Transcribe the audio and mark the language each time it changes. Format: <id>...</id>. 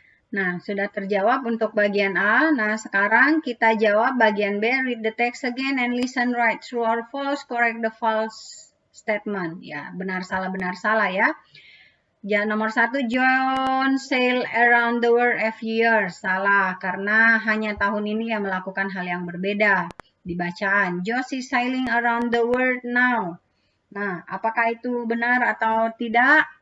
<id>Nah, sudah terjawab untuk bagian A. Nah, sekarang kita jawab bagian B.</id> <en>Read the text again and listen right. True or false, correct the false statement.</en> <id>Ya, benar salah ya. Ya, nomor 1,</id> <en>John sail around the world every year.</en> <id>Salah, karena hanya tahun ini ia melakukan hal yang berbeda. Di bacaan,</id> <en>Josh is sailing around the world now.</en> <id>Nah, apakah itu benar atau tidak?</id>